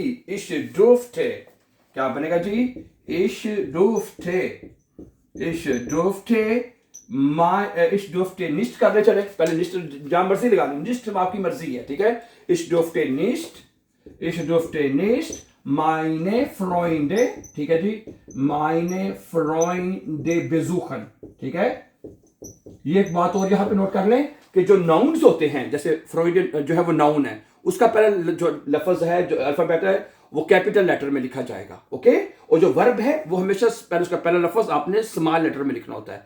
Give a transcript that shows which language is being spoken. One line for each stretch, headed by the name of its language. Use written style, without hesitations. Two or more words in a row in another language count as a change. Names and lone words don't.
German: ich dürfte,
Hindi: क्या बनेगा जी,
German: ich dürfte, ich dürfte, ich dürfte nicht
Hindi: करने चले, पहले निस्ट जहां मर्जी लगा लो, निस्ट आपकी मर्जी है, ठीक है।
German: ich dürfte nicht, ich dürfte nicht meine Freunde,
Hindi: ठीक है जी,
German: meine Freunde besuchen,
Hindi: ठीक है। ये एक बात और यहां पे नोट कर लें कि जो नाउन्स होते हैं, जैसे फ्रॉइड जो है वो नाउन है, उसका पहले जो लफ्ज है, जो अल्फाबेट है, वो
English: capital letter
Hindi: में लिखा जाएगा, ओके, और जो वर्ब है वो हमेशा पहले उसका पहला लफ्ज आपने
English: small letter
Hindi: में लिखना होता है।